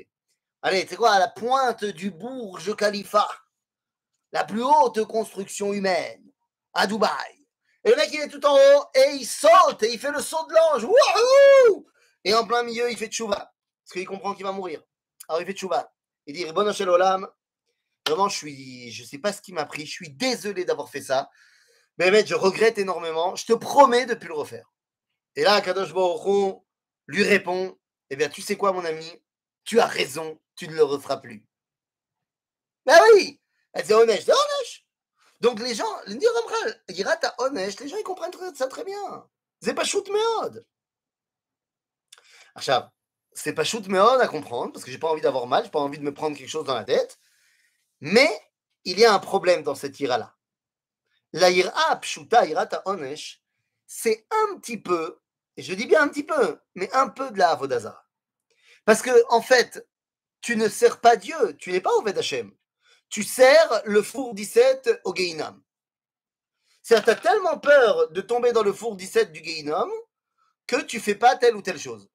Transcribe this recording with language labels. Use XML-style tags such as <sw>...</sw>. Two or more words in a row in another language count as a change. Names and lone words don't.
<fr>Allez, tu sais quoi, à la pointe du Burj Khalifa, la plus haute construction humaine, à Dubaï. Et le mec, il est tout en haut, et il saute, et il fait le saut de l'ange. Wouhou! Et en plein milieu, il fait tchouva, parce qu'il comprend qu'il va mourir. Alors il fait tchouva. Il dit,</fr> <he>ריבונו של עולם,</he> <fr>vraiment, je sais pas ce qui m'a pris, je suis désolé d'avoir fait ça, mais mec, je regrette énormément, je te promets de ne plus le refaire. Et là, Kadosh Baruch Hu lui répond, eh bien, tu sais quoi, mon ami, tu as raison, tu ne le referas plus. Ben oui, c'est honnête, c'est honnête. Donc les gens, les gens ils comprennent ça très bien. C'est pas</fr> <he>פשוט מאוד.</he> <fr>עכשיו, c'est pas</fr> <he>פשוט מאוד</he> <fr>à comprendre, parce que j'ai pas envie d'avoir mal, j'ai pas envie de me prendre quelque chose dans la tête, mais il y a un problème dans cette ira-là.</fr> <he>La יראה פשוטה, יראת עונש,</he> <fr>c'est un petit peu, et je dis bien un petit peu, mais un peu de la avodazara. Parce que, en fait, tu ne sers pas Dieu, tu n'es pas</fr> <he>עובד השם.</he> <fr>Tu sers le four 17 au Gehinam. C'est-à-dire, tu as tellement peur de tomber dans le four 17 du Gehinam que tu fais pas telle ou telle chose.</fr>